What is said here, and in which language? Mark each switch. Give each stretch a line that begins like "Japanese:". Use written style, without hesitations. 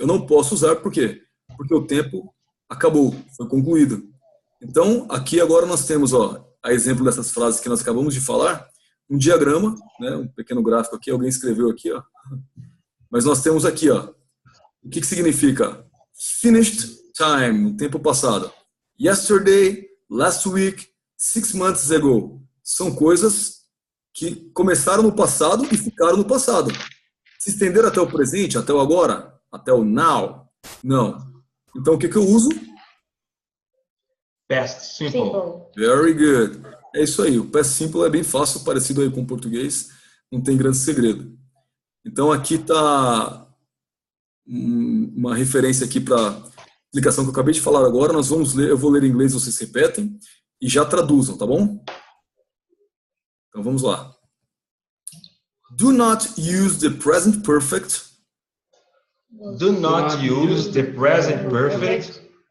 Portuguese: Eu não posso usar, por quê? Porque o tempo acabou, foi concluído. Então, aqui agora nós temos, ó, a exemplo dessas frases que nós acabamos de falar, um diagrama, né, um pequeno gráfico aqui, alguém escreveu aqui, ó. Mas nós temos aqui, ó, o que significa finished time, o tempo passado.
English: Yesterday, last week, 6 months ago.
Portuguese: São coisas que começaram no passado e ficaram no passado. Se estenderam até o presente, até o agora, até o now? Não. Então o que eu uso?
English: Past simple. Very good.
Portuguese: É isso aí. O past simple é bem fácil, parecido aí com o português. Não tem grande segredo. Então aqui está uma referência aqui para a explicação que eu acabei de falar agora. Nós vamos ler, eu vou ler em inglês, vocês repetem e já traduzam, tá bom? Então vamos lá.
English: Do not use the present perfect. Do not use the present perfect.